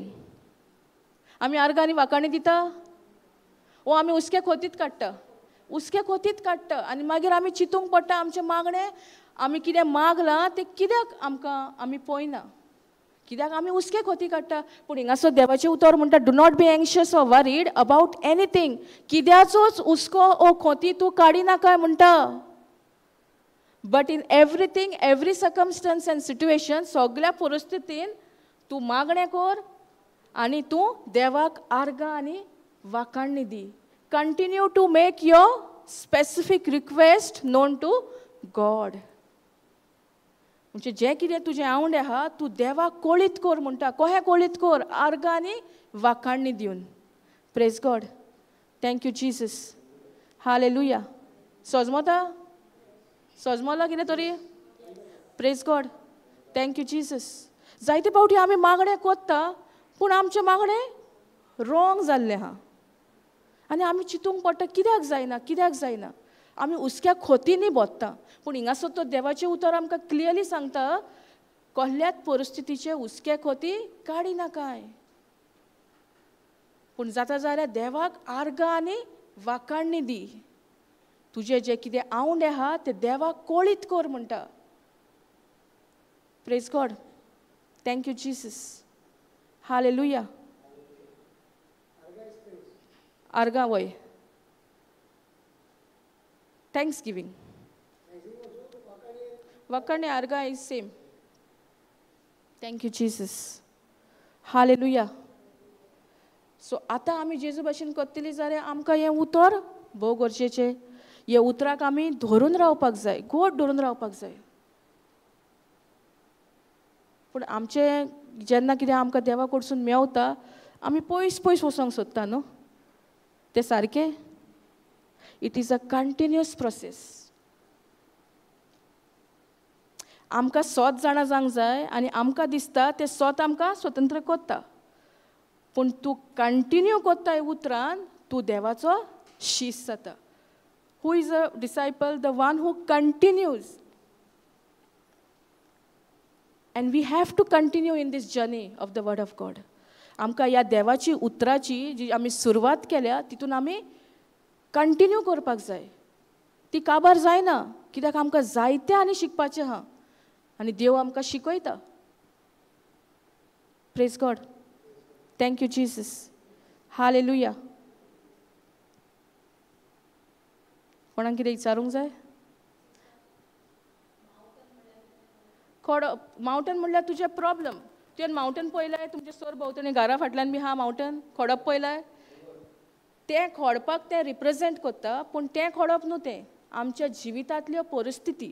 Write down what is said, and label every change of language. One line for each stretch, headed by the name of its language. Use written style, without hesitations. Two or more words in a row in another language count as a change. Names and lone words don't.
Konkani: आमी आर्गां आनी वाखाणणी दिता? वो आमी उसके खोतीत काडटा. उसके खोतीत काडटा आनी मागीर आमी चिंतूंक पडटा आमचें मागणें आमी कितें मागलां तें कित्याक आमकां आमी पळयना. कित्याक आमी उसके खोती काडटा. पूण हिंगासर देवाचें उतर म्हणटा,
English: Do not be anxious or worried about anything.
Konkani: कित्याचोच हुस्को ओ खोती तूं काडिना काय म्हणटा.
English: But in everything, every circumstance and situation,
Konkani: सगळ्या परिस्थितीन तूं मागणें कर आनी तूं देवाक आर्गां आनी वाखाणणी दी.
English: Continue to make your specific request known to God.
Konkani: म्हणजे जें कितें तुजें आवड आहा तूं देवाक कळीत कर म्हणटा. कशें कळीत कर? आर्गां आनी वाखाणणी दिवन.
English: Praise God. Thank you Jesus. हालेलुया.
Konkani: समजता? समजला कितें तरी?
English: Praise God. Thank you Jesus.
Konkani: जायते फावटी आमी मागणें कोत्ता पूण आमचें मागणें रॉंग जाल्लें आहा. आनी आमी चिंतूंक पडटा कित्याक जायना, कित्याक जायना. आमी हुस्क्या खोतींनी बोत्ता. पूण हिंगासर तो देवाचें उतर आमकां क्लियरली सांगता, कसल्याच परिस्थितीचे हुस्के खोती काडिना काय. पूण जाता जाल्यार देवाक आर्गां आनी वाखाणणी दी. तुजें जें कितें आवड आहा तें देवाक कळीत कर म्हणटा.
English: Praise God. Thank you Jesus.
Konkani: हालेलुया. आर्गां वय.
English: Thanksgiving.
Konkani: वाखाणणी आर्गां
English: is same. Thank you Jesus. हालेलुया.
Konkani: सो आतां आमी जेजू भाशेन करतलीं जाल्यार आमकां हें उतर भोव गरजेचें. हे उतराक आमी धरून रावपाक जाय, घोट धरून रावपाक जाय. पूण आमचें जेन्ना कितें आमकां देवा कडसून मेवता आमी पयस पयस वचोंक सोदता न्हू. तें सारकें?
English: It is a continuous process.
Konkani: आमकां सोत जाणां जावंक जाय आनी आमकां दिसता तें सोत आमकां स्वतंत्र कोत्ता. पूण तूं कंटिन्यू कोत्ता हे उतरान तूं देवाचो शीश जाता.
English: Who is a disciple? The one who continues. And we have to continue in this journey of the word of God.
Konkani: आमकां ह्या देवाची उतराची जी आमी सुरवात केल्या तितून आमी कंटिन्यू करपाक जाय. ती काबार जायना. कित्याक आमकां जायतें आनी शिकपाचें आहा आनी देव आमकां शिकयता.
English: Praise God. Thank you Jesus.
Konkani: हालेलुया. कोणाक कितें विचारूंक जाय? मावंटन म्हणल्यार तुजें प्रॉब्लम. तुवें मावंटन पळयलाय तुमच्या सर भोंवतणी घरा फाटल्यान बी हा मावंटन खडप पळयलाय तें खडपाक तें रिप्रेजेंट करता पूण तें खडप न्हू तें आमच्या जिवितांतल्यो परिस्थिती